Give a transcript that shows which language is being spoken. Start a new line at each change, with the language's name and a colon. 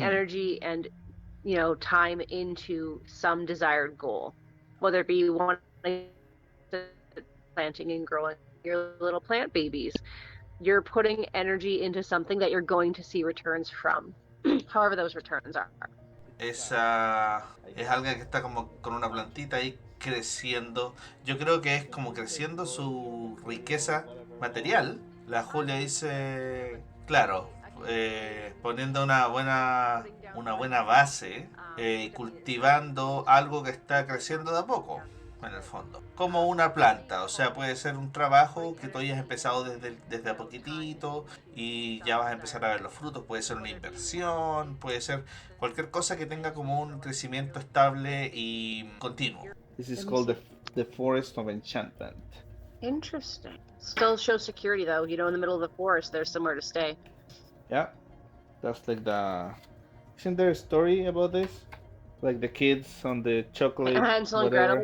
English: energy and, time into some desired goal, whether it be wanting planting and growing your little plant babies. You're putting energy into something that you're going to see returns from, however those returns are.
Spanish: Esa es algo que está como con una plantita ahí creciendo. Yo creo que es como creciendo su riqueza material. La Julia dice, claro, poniendo una buena base y cultivando algo que está creciendo de a poco, en el fondo. Como una planta, o sea, puede ser un trabajo que tú hayas empezado desde a poquitito y ya vas a empezar a ver los frutos. Puede ser una inversión, puede ser cualquier cosa que tenga como un crecimiento estable y continuo.
English: This is called the Forest of Enchantment. Interesting. Still shows security though. In the middle of the forest, there's somewhere to stay. Yeah, that's like the. Isn't there a story about this? Like the kids on the chocolate. Hansel and whatever.